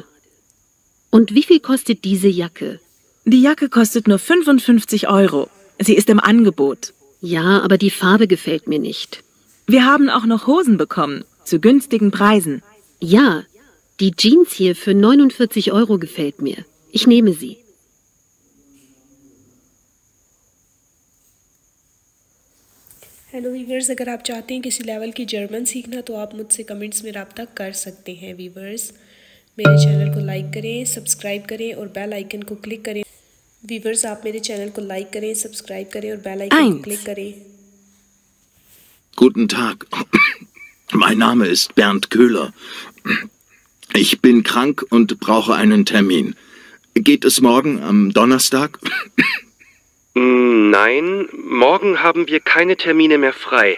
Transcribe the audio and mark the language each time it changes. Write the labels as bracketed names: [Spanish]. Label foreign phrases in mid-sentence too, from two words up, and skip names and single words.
[German] Und wie viel kostet diese Jacke? Die Jacke kostet nur 55 €. Sie ist im Angebot. Ja, aber die Farbe gefällt mir nicht. Wir haben auch noch Hosen bekommen, zu günstigen Preisen. Ja, die Jeans hier für 49 € gefällt mir. Ich nehme sie. [Hindi] हेलो वीवर्स, अगर आप चाहते हैं किसी लेवल की जर्मन सीखना तो आप मुझसे कमेंट्स में रब्ता कर सकते हैं वीवर्स। मेरे चैनल को लाइक करें, सब्सक्राइब करें और बेल आइकन को क्लिक करें। वीवर्स, आप मेरे चैनल को लाइक करें, सब्सक्राइब करें और बेल आइकन को क्लिक करें। [German] Guten Tag. Mein Name ist Bernd Köhler. Ich bin krank und brauche einen Termin. Geht es morgen am Donnerstag? Nein, morgen haben wir keine Termine mehr frei.